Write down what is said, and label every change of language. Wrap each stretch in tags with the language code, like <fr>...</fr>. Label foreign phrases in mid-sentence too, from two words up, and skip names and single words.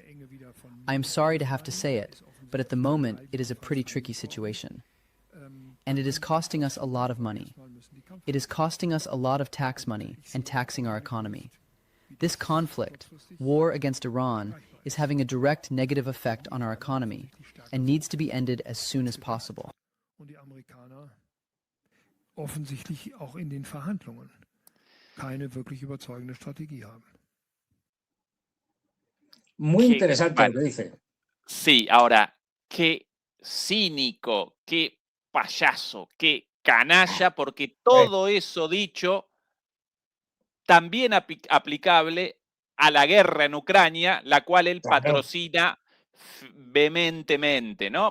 <en>I am sorry to have to say it, but at the moment it is a pretty tricky situation. And it is costing us a lot of money. It is costing us a lot of tax money and taxing our economy. This conflict, war against Iran, is having a direct negative effect on our economy and needs to be ended as soon as possible.</en> <de>Und die Amerikaner offensichtlich auch in den Verhandlungen keine wirklich überzeugende Strategie haben.</de> <es>Muy interesante lo que dice. Sí, ahora, qué cínico, qué payaso, qué canalla, porque todo eso dicho también aplicable a la guerra en Ucrania, la cual él patrocina vehementemente, ¿no?</es>